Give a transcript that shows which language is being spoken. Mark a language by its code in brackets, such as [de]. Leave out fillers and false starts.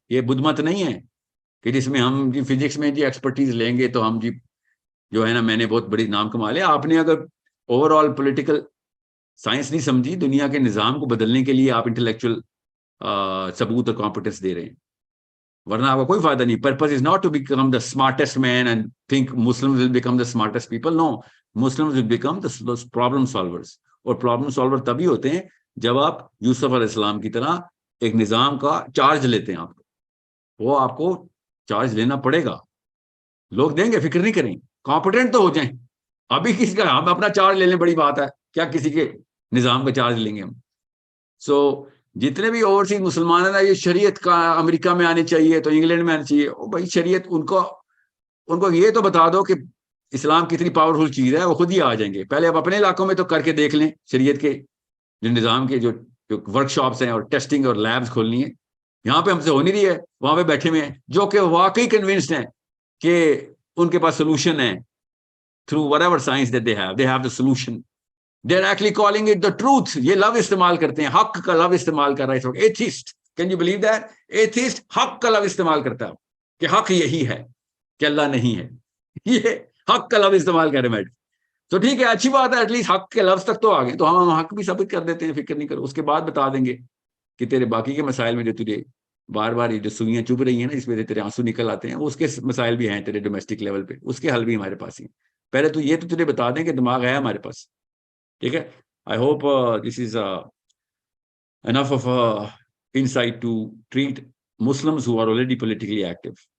[ur] یہ بدھ مت نہیں ہے کہ جس میں ہم جی فزکس میں جی ایکسپرٹیز لیں گے تو ہم جی جو ہے نا میں نے بہت بڑی نام کما لیا. آپ نے اگر اوور آل پولیٹیکل سائنس نہیں سمجھی, دنیا کے نظام کو بدلنے کے لیے آپ انٹلیکچوئل ثبوت اور کمپٹنس دے رہے ہیں, ورنہ آپ کا کوئی فائدہ نہیں. [en] Purpose is not to become the smartest man and think Muslims will become the smartest people. No, Muslims will become the problem solvers. [ur] اور پرابلم سالور تبھی ہوتے ہیں جب آپ یوسف علیہ السلام کی طرح ایک نظام کا چارج لیتے ہیں. وہ آپ کو چارج لینا پڑے گا. لوگ دیں گے, فکر نہیں کریں, کمپٹنٹ تو ہو جائیں. ابھی کسی کا ہم اپنا چارج لے لیں بڑی بات ہے, کیا کسی کے نظام کا چارج لیں گے ہم. سو جتنے بھی اوورسیز مسلمان ہیں نا, یہ شریعت کا امریکہ میں آنی چاہیے تو انگلینڈ میں آنی چاہیے. او بھائی شریعت ان کو یہ تو بتا دو کہ اسلام کتنی پاورفل چیز ہے, وہ خود ہی آ جائیں گے. پہلے آپ اپنے علاقوں میں تو کر کے دیکھ لیں. شریعت کے جو نظام کے جو ورک شاپس ہیں اور ٹیسٹنگ اور لیبس کھولنی ہے, یہاں پہ ہم سے ہو نہیں رہی ہے. وہاں پہ بیٹھے ہوئے ہیں جو کہ واقعی کنونسڈ ہیں کہ ان کے پاس سولوشن ہے. [en] Through whatever science that they have the solution. They are actually calling it the truth. [ur] یہ لفظ استعمال کرتے ہیں, حق کا لفظ استعمال کر رہا ہے اس وقت atheist. [en] Can you believe that? [ur] Atheist حق کا لفظ استعمال کرتا ہے کہ حق یہی ہے کہ اللہ نہیں ہے. یہ حق کا لفظ استعمال کر رہے ہیں. تو ٹھیک ہے, اچھی بات ہے, [en] at least [ur] حق کے لفظ تک تو آ گئے, تو ہم حق بھی ثابت کر دیتے ہیں, فکر نہیں کرو. اس کے بعد بتا دیں گے کہ تیرے باقی کے مسائل میں جو تجھے بار بار یہ جو سوئیاں چبھ رہی ہیں نا, اس میں تیرے آنسو نکل آتے ہیں, وہ اس کے مسائل بھی ہیں تیرے ڈومیسٹک لیول پہ, اس کے حل بھی ہمارے پاس ہی ہیں. پہلے تو یہ تو تجھے بتا دیں کہ دماغ ہے ہمارے پاس. ٹھیک ہے. [en] I hope this is enough of insight to treat Muslims who are already politically active.